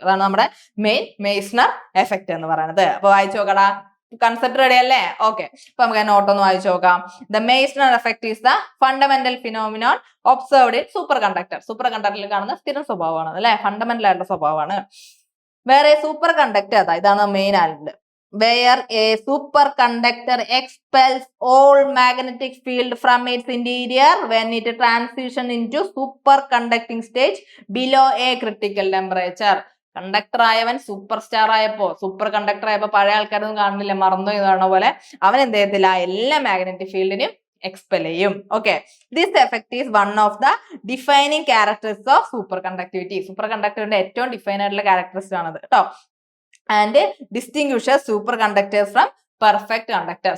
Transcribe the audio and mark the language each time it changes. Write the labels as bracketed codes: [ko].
[ml] അതാണ് നമ്മുടെ Meissner effect എന്ന് പറയുന്നത്. അപ്പൊ വായിച്ചു നോക്കടാ, കൺസെപ്റ്റ് റെഡി അല്ലേ? ഓക്കെ, അപ്പൊ നമുക്ക് നോട്ട് ഒന്ന് വായിച്ചു നോക്കാം. [en] The Meissner effect is the fundamental phenomenon observed in superconductor. [ml] Super കണ്ടക്ടറിൽ കാണുന്ന സ്ഥിര സ്വഭാവമാണ് അല്ലെ, ഫണ്ടമെന്റൽ ആയിട്ടുള്ള സ്വഭാവമാണ്. വേറെ സൂപ്പർ കണ്ടക്ടർ ഇതാണ് മെയിൻ ആയിട്ട്. [en] Where a superconductor expels all magnetic field from its interior when it transition into superconducting stage below a critical temperature. [ml] Conductor ആയവൻ super star ആയപ്പോ, സൂപ്പർ കണ്ടക്ടർ ആയപ്പോ പഴയ ആൾക്കാരൊന്നും കാണുന്നില്ല, മറന്നു എന്ന് പറഞ്ഞ പോലെ അവൻ എന്ത് ചെയ്യത്തില്ല, എല്ലാ മാഗ്നറ്റിക് ഫീൽഡിനും എക്സ്പെൽ ചെയ്യും. [en] Okay, this effect is one of the defining characters of superconductivity. [ml] Super കണ്ടക്ടറിന്റെ ഏറ്റവും ഡിഫൈൻ ആയിട്ടുള്ള ക്യാരക്ടറിസ്റ്റിക് ആണത് കേട്ടോ. [en] And distinguishes superconductors from perfect conductor.